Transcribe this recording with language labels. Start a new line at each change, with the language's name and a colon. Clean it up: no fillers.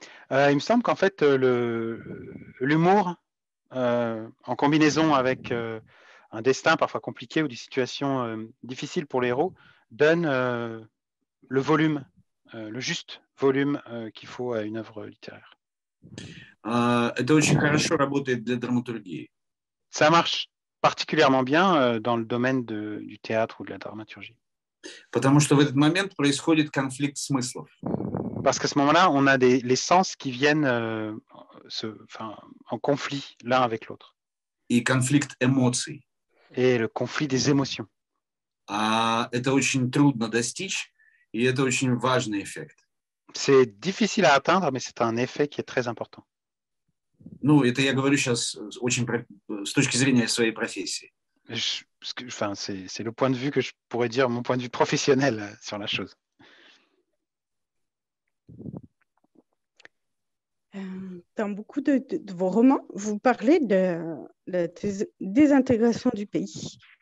French: Il me semble qu'en fait, l'humour, en combinaison avec un destin parfois compliqué ou des situations difficiles pour les héros, donne le volume, le juste volume qu'il faut à une œuvre littéraire.
Russian: Это очень хорошо работает для драматургии.
French: Ça marche particulièrement bien dans le domaine du théâtre ou de la dramaturgie.
Russian: Потому что в этот момент происходит конфликт смыслов.
French: Parce qu'à ce moment-là, on a les sens qui viennent en conflit l'un avec l'autre.
Russian: И конфликт эмоций.
French: Et le conflit des émotions.
Russian: Это очень трудно достичь, и это очень важный эффект.
French: C'est difficile à atteindre, mais c'est un effet qui est très important.
Russian: Это я говорю сейчас очень с точки зрения своей профессии.
French: C'est le point de vue que je pourrais dire, mon point de vue professionnel sur la chose. Dans beaucoup de vos romans, vous parlez de la désintégration du pays.